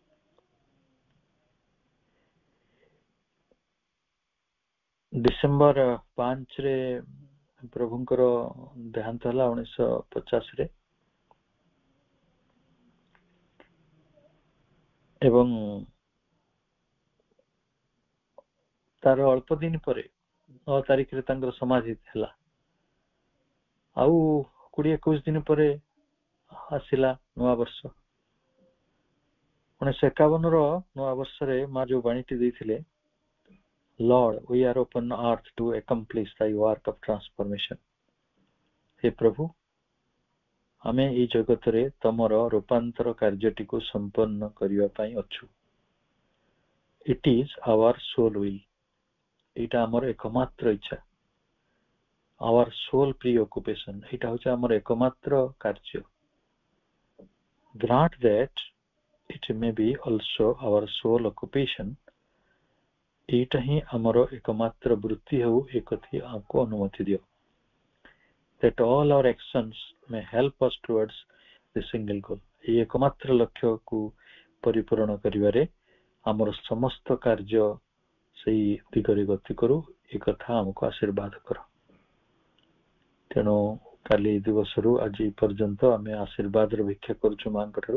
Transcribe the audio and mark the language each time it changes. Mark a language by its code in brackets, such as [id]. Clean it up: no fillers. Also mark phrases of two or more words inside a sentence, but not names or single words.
[or] ଡିସେମ୍ବର 5ରେ ପ୍ରଭୁଙ୍କର ଦେହାନ୍ତ ହେଲା 1950ରେ, ଏବଂ ତାର ଅଳ୍ପ ଦିନ ପରେ 9 ତାରିଖରେ ତାଙ୍କର ସମାଧି ହେଲା। ଆଉ 20-21 ଦିନ ପରେ ଆସିଲା ନୂଆ ବର୍ଷ। 1951ର ନୂଆ ବର୍ଷରେ ମା ଯୋଉ ବାଣୀଟି ଦେଇଥିଲେ, [en] Lord, we are upon earth to accomplish thy work of transformation। [or] ହେ ପ୍ରଭୁ, ଆମେ ଏଇ ଜଗତରେ ତମର ରୂପାନ୍ତର କାର୍ଯ୍ୟଟିକୁ ସମ୍ପନ୍ନ କରିବା ପାଇଁ ଅଛୁ। [en] It is our soul will, [or] ଏଇଟା ଆମର ଏକମାତ୍ର ଇଚ୍ଛା। [en] Our sole preoccupation, [or] ଏଇଟା ହଉଛି ଆମର ଏକମାତ୍ର କାର୍ଯ୍ୟ। [en] grant that it may be also our sole occupation. [or] ଏଇଟା ହିଁ ଆମର ଏକମାତ୍ର ବୃତ୍ତି ହେଉ ଏକଥି ଆମକୁ ଅନୁମତି ଦିଅ। [en] That all our actions may help us towards the single goal. [or] ଏହି ଏକମାତ୍ର ଲକ୍ଷ୍ୟକୁ ପରିପୂରଣ କରିବାରେ ଆମର ସମସ୍ତ କାର୍ଯ୍ୟ ସେଇ ଦିଗରେ ଗତି କରୁ, ଏ କଥା ଆମକୁ ଆଶୀର୍ବାଦ କର। ତେଣୁ କାଲି ଦିବସରୁ ଆଜି ପର୍ଯ୍ୟନ୍ତ ଆମେ ଆଶୀର୍ବାଦର ଭିକ୍ଷା କରୁଛୁ ମାଙ୍କ ଠାରୁ।